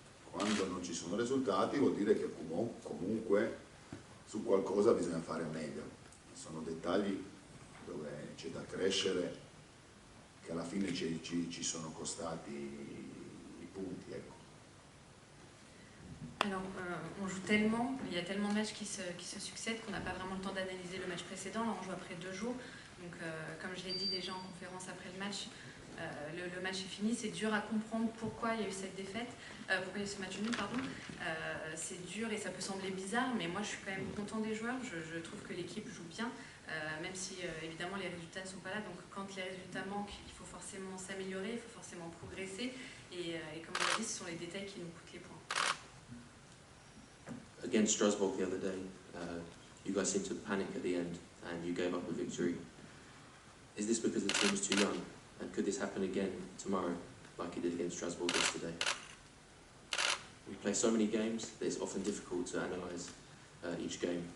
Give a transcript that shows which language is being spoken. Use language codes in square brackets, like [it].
[it] Quando non ci sono risultati vuol dire che comunque su qualcosa bisogna fare meglio, sono dettagli dove c'è da crescere che alla fine ci sono costati i punti, ecco. [fr] Alors, on joue tellement, il y a tellement de matchs qui se succèdent qu'on n'a pas vraiment le temps d'analyser le match précédent. Là, on joue après 2 jours. Donc, comme je l'ai dit déjà en conférence après le match, le match est fini. C'est dur à comprendre pourquoi il y a eu cette défaite, pourquoi il y a eu ce match nul, pardon. C'est dur et ça peut sembler bizarre, mais moi, je suis quand même content des joueurs. Je trouve que l'équipe joue bien, même si, évidemment, les résultats ne sont pas là. Donc, quand les résultats manquent, il faut forcément s'améliorer, il faut forcément progresser. Et comme on l'a dit, ce sont les détails qui nous coûtent les points. [en] Against Strasbourg the other day, you guys seemed to panic at the end and you gave up a victory. Is this because the team is too young? And could this happen again tomorrow, like it did against Strasbourg yesterday? We play so many games that it's often difficult to analyse each game.